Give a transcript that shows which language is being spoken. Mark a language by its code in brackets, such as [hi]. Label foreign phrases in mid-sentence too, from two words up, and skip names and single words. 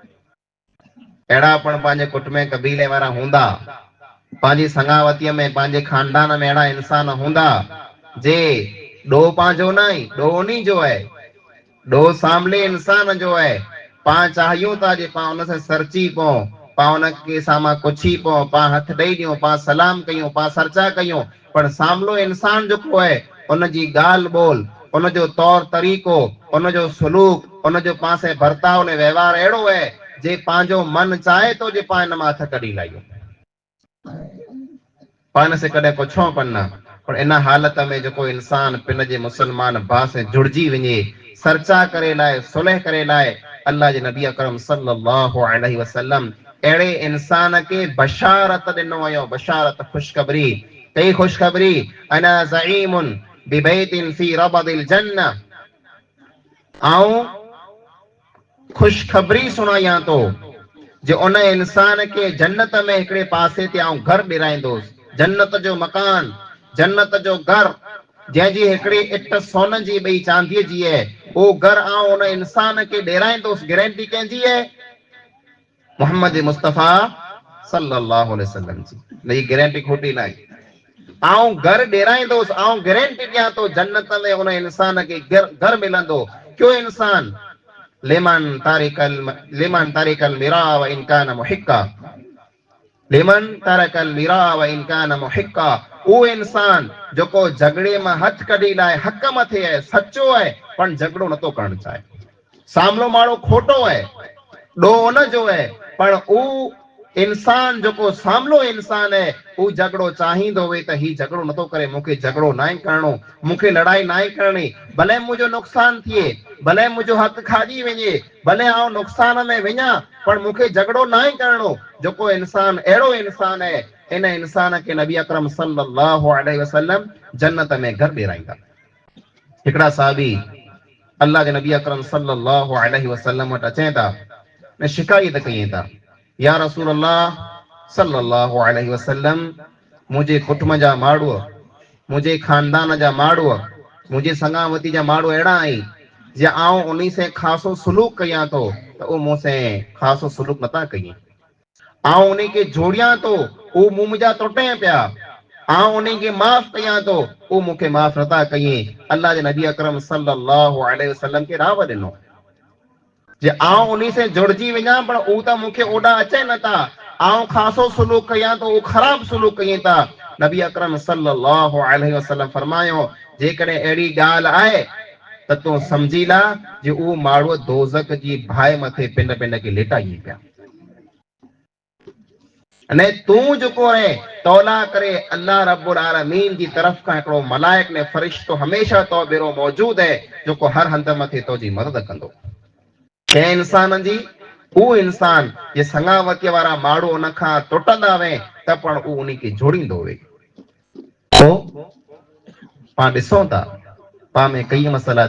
[sd] अहिड़ा पण पंहिंजे कुटुंब कबीले वारा हूंदा, पंहिंजी संगावतीअ में, पंहिंजे खानदान में अहिड़ा इंसान हूंदा जे ॾोह पंहिंजो न आहे, ॾोह उन्ही जो आहे, ॾोह सामले इंसान जो आहे। पाण चाहियूं था जे पाण उन सां सरची पऊं, पाण उनके साम्हूं कुछी पऊं, पाण हथ ॾेई ॾियूं, पाण सलाम कयूं, पाण सरचा कयूं, पर सामलो इंसान जेको आहे उनजी ॻाल्हि ॿोल, उनजो तौर तरीक़ो, उनजो सलूक, उनजो पाण सां बर्ताव ने व्यवहार अहिड़ो आहे जे पंहिंजो मन चाहे तो जे पाण इन मां हथ कढी लाहियूं। पान से कॾहिं पुछो पन पर इन हालत में जो इंसान पिन जे मुसलमान भाउ से जुड़जी वञे सरचा करे लाइ सुलह करे लाइ अल्लाह जे नबी अकरम [ar] صلى الله عليه وسلم [sd] अहिड़े इंसान के बशारत ॾिनो वियो बशारत खुशखबरी कई खुशखबरी [ar] أنا زعيم ببيت في ربض الجنة [sd] आऊं खुशखबरी सुणायां तो जो उन इंसान के जन्नत में हिकिड़े पासे ते आऊं घर ॾिराईंदुसि जन्नत जो मकान जन्नत जो घर जंहिंजी हिकिड़ी इट सोन जी ॿई चांदीअ जी आहे उहो घर आऊं उन इंसान के ॾिराईंदुसि गारंटी कंहिंजी आहे मोहम्मद मुस्तफ़ा [ar] صلى الله عليه وسلم [sd] जी नई गारंटी खोटी न आहे आऊं घर ॾिराईंदुसि आऊं गारंटी ॾियां थो जन्नत में उन इंसान के घर मिलंदो क्यों इंसान लिमन [ar] تارك المراء وإن كان محقا لمن تارك المراء وإن كان محقا [sd] वो इंसान जो को झगड़े में हथ कढी लाए हक मथे है सच्चो है पण झगड़ो नथो करण चाहे सामलो माण्हू खोटो है डो उन जो है पण ऊ इंसान जो को सामलो इंसान है ऊ झगड़ो चाहींदो वे त ही झगड़ो नथो करे मूंखे झगड़ो ना करणो मूंखे लड़ाई ना करणी भले मुझो नुकसान थिए भले मुझो हक खाजी वञे भले आऊं नुकसान में वञा पर मूंखे झगड़ो ना करणो जो इंसान अहिड़ो इंसान है इन इंसान के नबी अकरम [ar] صلى الله عليه وسلم [sd] जन्नत में घर ॾिराईंदा हिकिड़ा साहबी अल्लाह के नबी अकरम [ar] صلى الله عليه وسلم [sd] वटि अचनि था ने शिकायत कई था [ar] يا رسول الله صلى الله عليه وسلم [sd] मुझे कुटुंब जा माण्हू मुझे खानदान जा माण्हू मुझे संगावती जा माण्हू अहिड़ा आहिनि जे आऊं उन्हीं से खासो सुलूक कयां तो त उहो मूंसे खासो सुलूक नथा कई आऊं उन्हीं के जोड़ियां तो उहो मुंह मुंहिंजा टुटे पिया आऊं उन्हीं के माफ़ कयां तो उहो मूंखे माफ़ नथा कई अल्लाह जे नबी अकरम [ar] صلى الله عليه وسلم [sd] के राव ॾिनो जे आऊं उन्हीं से जुड़जी वञा पर ऊ त मूंखे ओॾा अचे नथा आऊं खासो सुलूक कयां तो ऊ ख़राब सुलूक कई था नबी अकरम [ar] صلى الله عليه وسلم [sd] फरमायो जेकॾहिं अहिड़ी ॻाल्हि आहे त तूं सम्झी ला जे उहो माण्हू दोज़ख जी भाए मथे पिन पिन के लेटाई पिया अने तूं जेको आहे तौला करे [ar] الله رب العالمين [sd] जी तरफ़ खां हिकिड़ो मलाइक ने फ़रिश्तो हमेशह तो बेरो मौजूद है जेको हर हंध मथे तो जी मदद कंदो कंहिं इंसान जी उहो इंसान जे संगावतीअ वारा माण्हू उन खां टुटंदा वे त पण उहो उन खे जोड़ींदो वे पोइ पाण ॾिसूं था पाण में कई मसइला